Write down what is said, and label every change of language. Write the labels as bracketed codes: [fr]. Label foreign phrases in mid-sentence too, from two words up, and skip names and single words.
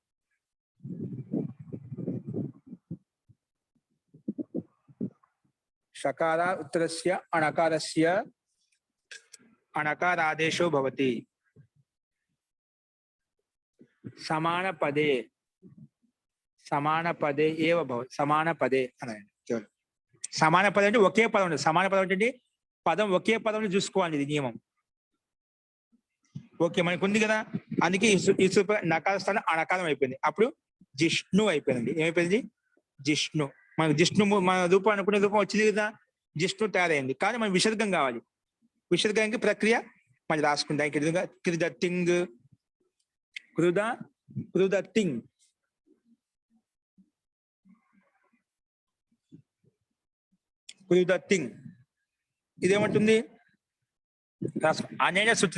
[sa] शकारात् उत्तरस्य अणकारस्य अणकारादेशो भवति। समानपदे एव भवति। [te] समानपदे అనండి చూడండి సమానపదం అంటే ఒకే పదం ఉంది సమానపదం అంటే పదం ఒకే పదంలో చూసుకోవాలి ఇది నియమం ఓకే మనకు ఉంది కదా అందుకే ఈ నకార స్థానం అణకారం అయిపోయింది అప్పుడు జిష్ణు అయిపోయింది ఏమైపోయింది జిష్ణు మనకు జిష్ణు మన రూపం అనుకునే రూపం వచ్చింది కదా జిష్ణు తయారైంది కానీ మనకి విసర్గం కావాలి విసర్గానికి ప్రక్రియ మళ్ళీ రాసుకుంటాం క్రిదత్తింగ్ క్రుదత్తింగ్ క్రుదత్తింగ్ ఇదేమంటుంది రాసుకో అనేన